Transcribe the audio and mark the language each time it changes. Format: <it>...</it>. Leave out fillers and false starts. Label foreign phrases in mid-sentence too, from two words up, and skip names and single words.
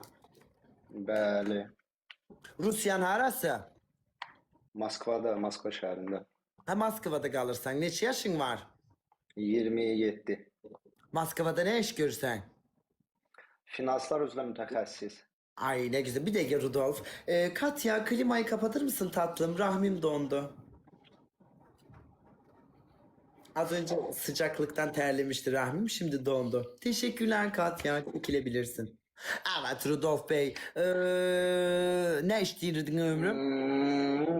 <az>Bəli. Rusiyanın harası? Moskvada, Moskva şəhərində. Ha, Moskvada qalırsan. Neçə yaşın var? 27. Moskvada ne iş görürsən? Finanslar üzrə mütəxəssis.</az> <tr>Ay ne güzel. Bir dakika Rudolf. Katya klimayı kapatır mısın tatlım? Rahmim dondu. Az önce sıcaklıktan terlemişti rahmim. Şimdi dondu. Teşekkürler Katya. Çekilebilirsin. Evet Rudolf Bey. Ne işlediğin ömrüm?</tr>